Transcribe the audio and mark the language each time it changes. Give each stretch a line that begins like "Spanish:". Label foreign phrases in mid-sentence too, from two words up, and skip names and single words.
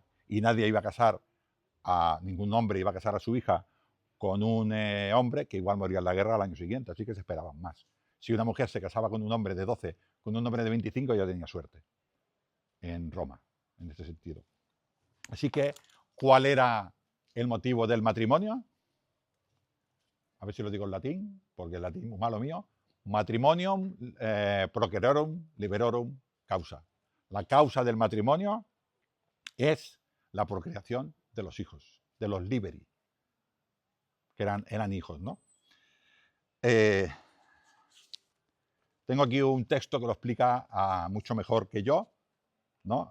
Spanish: Y nadie iba a casar, ningún hombre iba a casar a su hija con un hombre que igual moría en la guerra al año siguiente, así que se esperaban más. Si una mujer se casaba con un hombre de 12, con un hombre de 25, ya tenía suerte en Roma, en este sentido. Así que, ¿cuál era el motivo del matrimonio? A ver si lo digo en latín, porque el latín es malo mío.
Latin: Matrimonium procererum liberorum causa.
Spanish: La causa del matrimonio es la procreación de los hijos, de los liberi, que eran hijos, ¿no? Tengo aquí un texto que lo explica mucho mejor que yo, ¿no?